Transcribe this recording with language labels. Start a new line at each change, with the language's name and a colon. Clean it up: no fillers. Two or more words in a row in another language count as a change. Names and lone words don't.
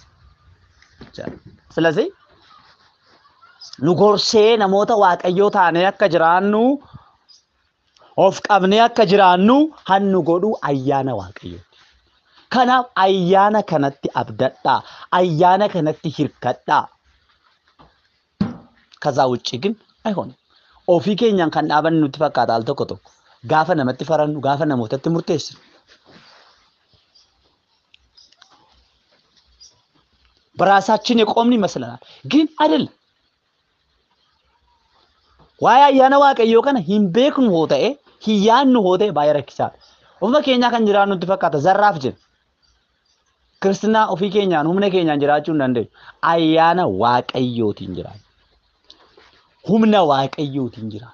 Oromo: ስለዚህ nu gorsee namoota waaqayyoo taanee akka jiraannu of qabnee akka jiraannu hannu godhu ayyaana waaqayyooti. Kanaaf ayyaana kanatti abdadhaa, ayyaana kanatti hirkadhaa.
Amharic: ከዛ ውጪ ግን አይሆንም።
Oromo: ofii keenyaan kan dhaabannu nutti fakkaata al tokko tokko gaafa namatti farannu gaafa namootatti murteessinu.
Amharic: በራሳችን የቆምን ይመስለናል ግን አይደለም።
Oromo: waaya ayyaana waaqayyo kana hin beeknu hoo ta'e hin yaannu hoo ta'e baay'ee rakkisaadha. Ofuma keenya kan jiraannu nutti fakkaata zarraaf jenna. Kristinaa ofii keenyaan humna keenyaan jiraachuu hin dandeenyu. Ayyaana waaqayyootiin jiraanna. Humna waaqayyootiin jiraanna.